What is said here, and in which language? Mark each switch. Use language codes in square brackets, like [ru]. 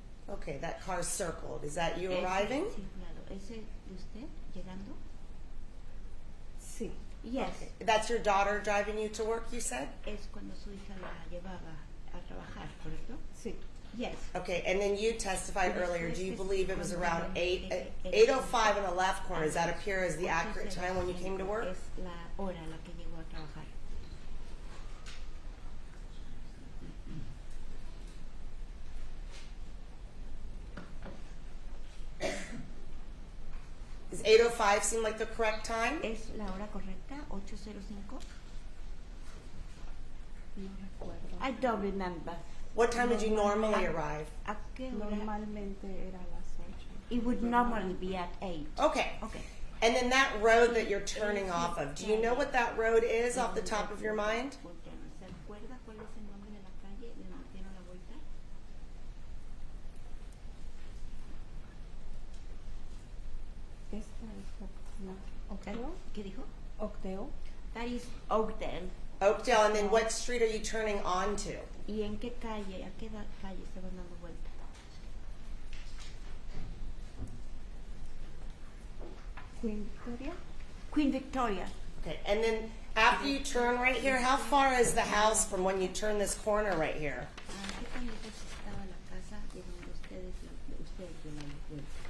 [en] Okay, that car's circled. Is that you arriving? [es] Sí, claro. ¿Ese de usted llegando? Sí. [en] Yes. Okay. That's your daughter driving you to work, you said? [es] Es cuando su hija la llevaba a trabajar, ¿correcto? Sí. [en] Yes. Okay, and then you testified earlier. Do you believe it was around 8:05 in the left corner? Does that appear as the accurate time when you came to work? [es] Es la hora a la que llegó a trabajar. Does 8:05 seem like the correct time? ¿Es la hora correcta? 8:05? No recuerdo. [en] I don't remember. What time did you normally arrive? [es] ¿A qué hora? Normalmente era a las 8. [en] It would normally be at 8. Okay. Okay. And then that road that you're turning off of, do you know what that road is off the top of your mind? [es] ¿Se acuerda cuál es el nombre de la calle de donde dieron la vuelta? Esta es Oakdale. ¿Qué dijo? Oakdale. [en] That is Oakdale. Oakdale, and then what street are you turning onto? [es] ¿Y en qué calle? ¿A qué calle estaban dando vuelta? [en] Queen Victoria. Queen Victoria. Okay, and then after you turn right here, how far is the house from when you turn this corner right here? [es] ¿Qué tan lejos estaba la casa de donde ustedes dieron la vuelta?